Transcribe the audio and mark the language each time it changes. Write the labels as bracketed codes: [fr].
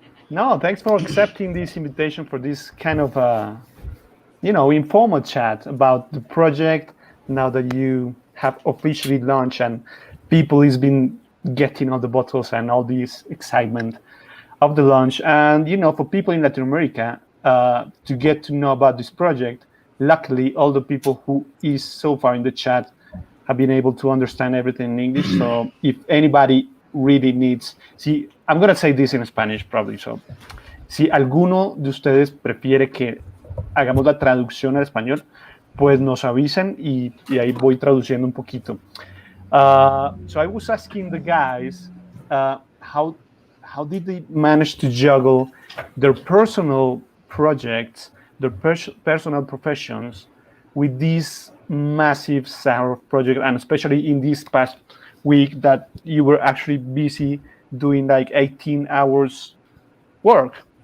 [en] No, thanks for accepting this invitation for this kind of, informal chat about the project now that you have officially launched and people has been getting all the bottles and all this excitement of the launch. And, for people in Latin America, to get to know about this project, luckily, all the people who is so far in the chat have been able to understand everything in English. So if anybody really needs, I'm going to say this in Spanish probably. [es] So, si alguno de ustedes prefiere que hagamos la traducción al español, pues nos avisen y ahí voy traduciendo un poquito. [en] So I was asking the guys how did they manage to juggle their personal projects, their personal professions with this massive Zaharoff project, and especially in this past week that you were actually busy doing like 18 hours work.